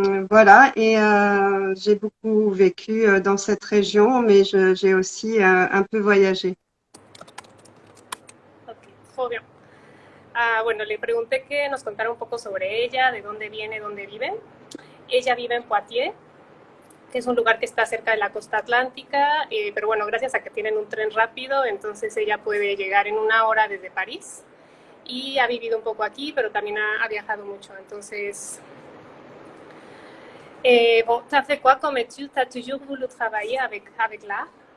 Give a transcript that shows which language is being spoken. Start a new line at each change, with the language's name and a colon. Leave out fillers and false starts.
French: Voilà, et j'ai beaucoup vécu dans cette région, mais j'ai aussi un peu voyagé. Ok, trop bien.
Spanish: Bueno, le pregunté que nos contara un poco sobre ella, de dónde viene, dónde vive. Ella vive en Poitiers, que es un lugar que está cerca de la costa atlántica, pero bueno, gracias a que tienen un tren rápido, entonces ella puede llegar en una hora desde París y ha vivido un poco aquí, pero también ha viajado mucho.
French: Entonces, bon, tu as fait quoi comme étude? Tu as toujours voulu travailler avec l'art?